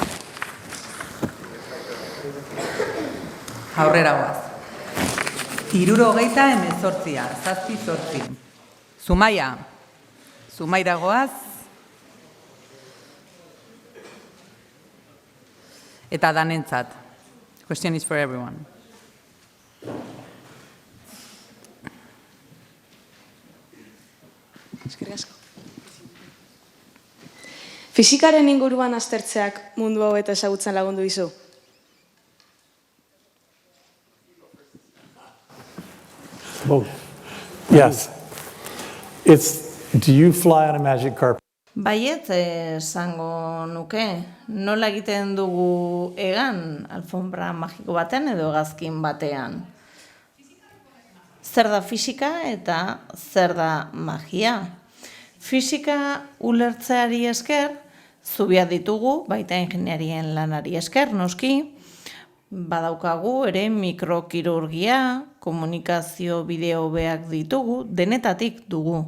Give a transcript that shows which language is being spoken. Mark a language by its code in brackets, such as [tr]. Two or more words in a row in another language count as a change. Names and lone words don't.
[eu] Aurrera goaz. 78, 7 Zumaira goaz. Eta danentzat. [en] Question is for everyone. [eu] Eskerrik asko. Fisikaren inguruan aztertzeak mundu hau eta ezagutzen lagundu dizu? [en] Both. Yes. Do you fly on a magic carpet? [eu] Baiet esango nuke, nola egiten dugu egan alfombra magiko batean edo hegazkin batean. Zer da fisika eta zer da magia. Fisika ulertzeari esker, zubia ditugu, baita ingeniarien lanari esker, noski, badaukagu ere mikrokirurgia, komunikazio bideo beak ditugu, denetatik dugu.